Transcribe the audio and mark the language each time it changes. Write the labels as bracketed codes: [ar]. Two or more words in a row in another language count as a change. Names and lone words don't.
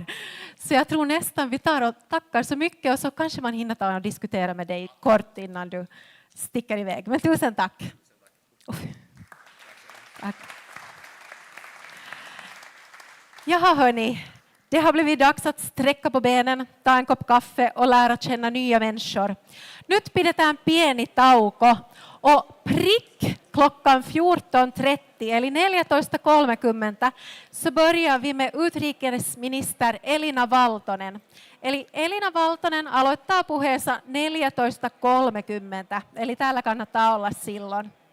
[sv] Så jag tror nästan vi tar och tackar så mycket och så kanske man hinner ta och diskutera med dig kort innan du sticker iväg. Men tusen tack. Tack. Jaha hörni, det har blivit dags att sträcka på benen, ta en kopp kaffe och lära känna nya människor. [fi] Nyt pidetään pieni tauko [sv] och prick klockan 14.30 eli 14.30 så börjar vi med utrikesminister Elina Valtonen. [fi] Eli Elina Valtonen aloittaa puheensa 14.30, eli täällä kannattaa olla silloin.